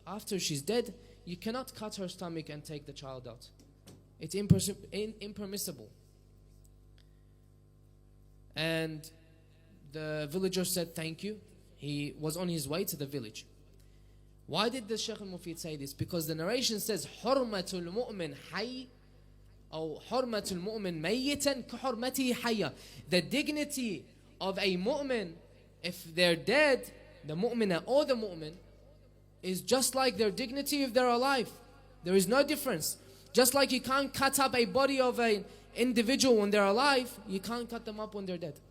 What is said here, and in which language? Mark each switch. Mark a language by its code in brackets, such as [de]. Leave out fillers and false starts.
[en] After she's dead, you cannot cut her stomach and take the child out. It's impermissible. And the villager said, thank you. He was on his way to the village. Why did the Shaykh al-Mufid say this? Because the narration says, [ar] حُرْمَةُ الْمُؤْمِنْ حَيٍّ أو حُرْمَةُ الْمُؤْمِنْ مَيِّتًا كَحُرْمَتِهِ حَيًّا. [en] The dignity of a mu'min, if they're dead, the mu'mina or the mu'min, is just like their dignity if they're alive. There is no difference. Just like you can't cut up a body of an individual when they're alive, you can't cut them up when they're dead.